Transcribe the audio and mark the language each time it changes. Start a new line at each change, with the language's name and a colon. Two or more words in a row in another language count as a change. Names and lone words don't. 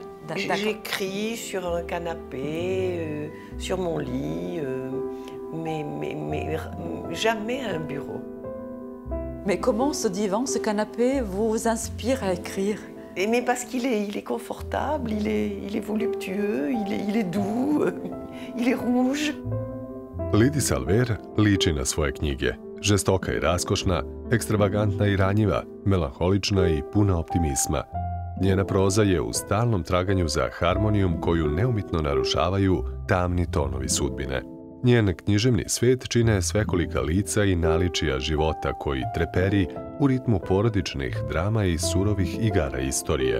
French: J'écris sur un canapé, sur mon lit, mais jamais à un bureau. Mais comment ce divan, ce canapé vous inspire à écrire? Mais parce qu'il est confortable, il est voluptueux, il est doux, il est rouge.
Serbian: Lydie Salver liči na svoje knjige. Žestoka i raskošna, ekstravagantna i ranjiva, melanholična i puna optimizma. Njena proza je u stalnom traganju za harmonijom koju neumitno narušavaju tamni tonovi sudbine. Njen književni svet čine svekolika lica i naličija života koji treperi u ritmu porodičnih drama i surovih igara istorije.